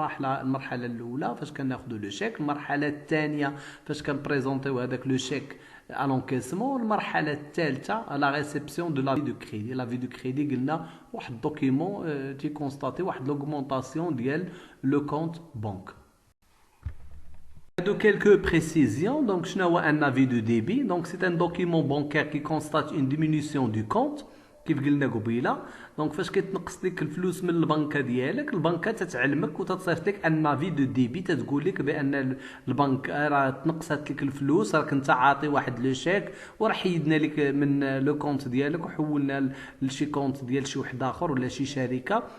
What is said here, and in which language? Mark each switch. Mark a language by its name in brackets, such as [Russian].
[Arabic] المرحله الاولى فاش كناخذوا لو شيك، المرحله الثانيه فاش كنبريزونطيو هذاك لو شيك ا لونكيسمون، المرحله الثالثه لا ريسبسيون دو لافي دو كريدي. لافي دو كريدي قلنا واحد الدوكيومون تي كونستاتي واحد لوغمونطاسيون ديال لو كونت بنك. [French] De quelques précisions. Donc, je n'ai un avis de débit. Donc, c'est un document bancaire qui constate une diminution du compte. [Arabic] كيف قلنا قبيله. دونك فاش كيتنقص لك الفلوس من البنكه ديالك، البنكه تتعلمك وتتصيفط لك ان افي دو ديبي، تتقول لك بان البنك راه تنقصت لك الفلوس، راك انت عاطي واحد لو شيك وراه حيدنا لك من لو كونت ديالك وحولنا لشي كونت ديال شي واحد اخر ولا شي شركه.